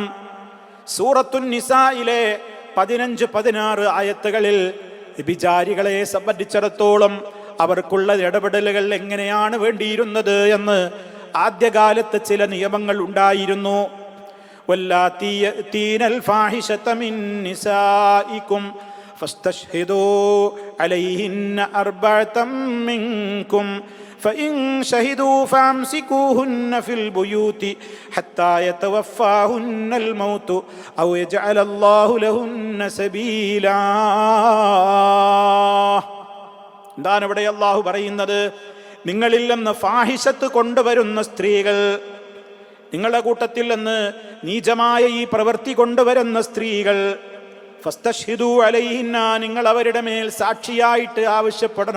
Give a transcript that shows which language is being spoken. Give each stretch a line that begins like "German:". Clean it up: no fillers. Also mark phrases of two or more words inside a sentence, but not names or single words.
Malayalam: സൂറത്തുൻ നിസായിലെ 15-16 ആയത്തുകളിൽ വ്യഭിചാരികളെ സംബന്ധിച്ചിടത്തോളം അവർക്കുള്ള ഇടപെടലുകൾ എങ്ങനെയാണ് വേണ്ടിയിരുന്നത് എന്ന് ആദ്യകാലത്ത് ചില നിയമങ്ങൾ ഉണ്ടായിരുന്നു.
Arabic: واللاتي يأتين الفاحشة من نسائكم فاستشهدوا عليهن أربعة منكم فإن شهدوا فامسكوهن في البيوت حتى يتوفاهن الموت أو يجعل الله لهن سبيلا.
Malayalam: എന്താണ് ഇവിടെ അല്ലാഹു പറയുന്നത്? നിങ്ങളിൽ നിന്ന് ഫാഹിശത്ത് കൊണ്ടുവരുന്ന സ്ത്രീകൾ, നിങ്ങളുടെ കൂട്ടത്തിൽ നിന്ന് നീചമായ ഈ പ്രവൃത്തി കൊണ്ടുവരുന്ന സ്ത്രീകൾ,
Arabic: فاستشهدوا عليهن,
Malayalam: നിങ്ങൾ അവരുടെ മേൽ സാക്ഷിയായിട്ട് ആവശ്യപ്പെടണം.